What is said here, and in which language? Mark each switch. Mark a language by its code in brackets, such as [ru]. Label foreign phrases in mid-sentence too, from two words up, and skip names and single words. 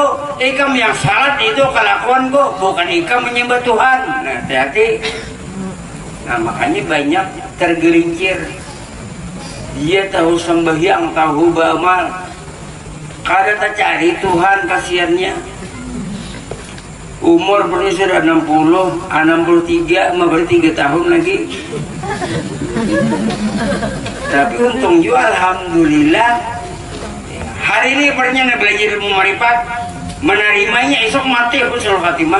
[bjn] Ikam yang salat itu kelakuanku, bukan ikam menyembah Tuhan. Nah, hati-hati. Nah, makanya banyak tergelincir. Dia tahu sembahyang, tahu beramal, kada tak cari Tuhan, kasihannya. [id] Umur baru sudah 60, 63, mau berarti 3 tahun lagi. Tapi untung juga alhamdulillah hari ini pernah belajar ilmu marifat, menerimanya esok mati [ar] husnul khatimah.